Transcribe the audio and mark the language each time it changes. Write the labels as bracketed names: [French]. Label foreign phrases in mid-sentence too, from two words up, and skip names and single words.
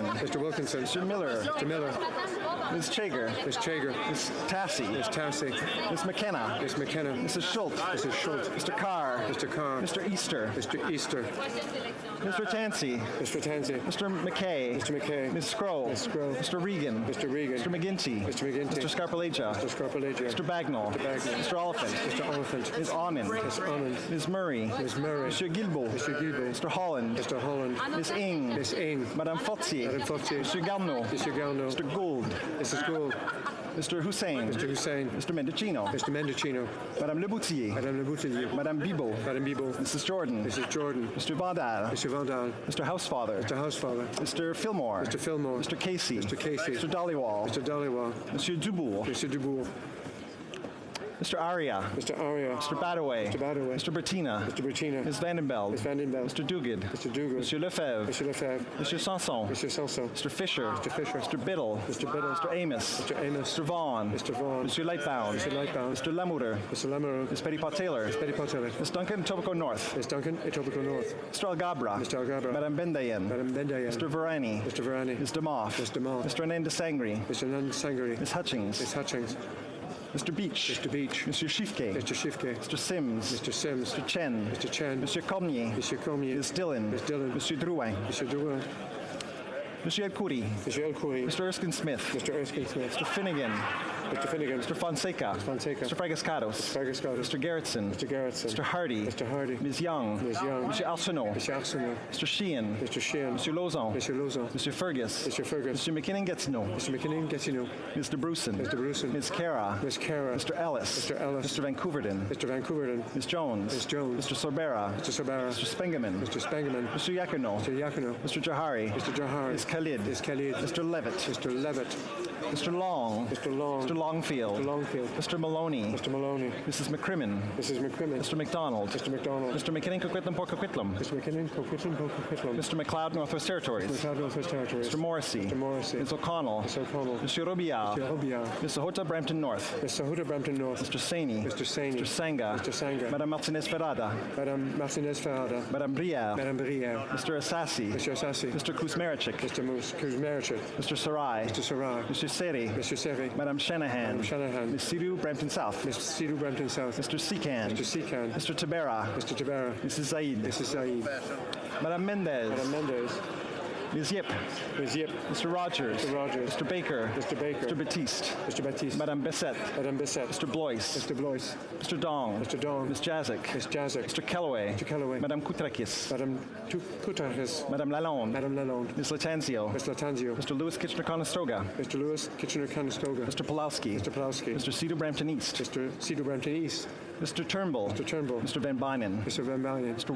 [English] Mr. Miller. Ms. Chager. Ms. Tassi. Ms. McKenna. Mrs. Schultz. Mr. Carr. Mr. Easter. Mr. Tansey. Mr. McKay. Ms. Scroll. Mr. Regan. Mr. McGinty. Mr. Scarpaleja. Mr. Bagnall. Mr. Oliphant. Ms. Onan. Ms. Murray. Mr. Guilbeault. Mr. Holland. Ms. Ing. Madame Fortier. Mr. Garneau. Mr. Gould. Mr. Hussein. Mr. Mendocino. Madame Leboutier. Madame Bibeau. Mrs. Jordan. Mr. Vandal. Mr. Housefather. Mr. Fillmore. Mr. Casey. Mr. Dollywall. Mr. Dubourg. Mr. Aria. Mr. Badaway. Mr. Bertina. Ms. Vandenbeld. Mr. Duguid. Mr. Lefebvre. Mr. Sanson. Mr. Fisher. Mr. Biddle. Mr. Amos. Mr. Vaughan. Mr. Lightbound. Mr. Lamour. Ms. Petitpot-Taylor. Ms. Duncan, Etobicoke North. Mr. Algabra. Madame Bendayen. Mr. Varani. Ms. Demoff. Mr. Ananda Sangri. Ms. Hutchings. Mr. Beach. Mr. Schiffke. Mr. Sims. Mr. Chen. Mr. Cormier. Ms. Dillon. Mr. Drouin. Mr. El Khoury. Mr. Erskine Smith. Mr. Finnegan. Mr. Fonseca. Mr. Fragascados. Mr. Gerritsen. Mr. Hardy. Ms. Young. Mr. Arsenault. Mr. Sheehan. Mr. Lauzon. Mr. Fergus. Mr. McKinnon-Gatineau. Mr. Bruson. Ms. Kara. Mr. Ellis. Mr. Vancouverden. Ms. Jones. Mr. Sorbera. Mr. Spengeman. Mr. Yakuno. Mr. Jahari. Ms. Khalid. Mr. Levitt. Mr. Long. Mr. Longfield. Mr. Maloney. Mrs. McCrimmon. Mr. McDonald. Mr. McKinnon-Coquitlam-Port-Coquitlam. Mr. McLeod, Northwest Territories. Mr. Morrissey. Ms. O'Connell. Mr. Robillard. Ms. Sahota, Brampton North. Mr. Saini. Mr. Sanga. Madame Martinez-Ferrada. Madame Brière. Mr. Assassi. Mr. Kuzmaricik. Mr. Sarai. Mr. Seri. Madame Shanahan. Ms. Sidhu, Brampton South. Mr. Secan. Mr. Tabera. Mrs. Zaid. Madame Mendez. Ms. Yip. Mr. Rogers. Mr. Baker. Mr. Batiste. Madame Bessette. Mr. Blois. Mr. Dong. Ms. Jazik. Mr. Kellaway. Madame Koutrakis. Madame Lalonde. Ms. Latanzio. Mr. Lewis Kitchener-Conestoga. Mr. Pulowski. Mr. Cedar Brampton East. Mr. Turnbull. Mr. Van Bynen. Mr.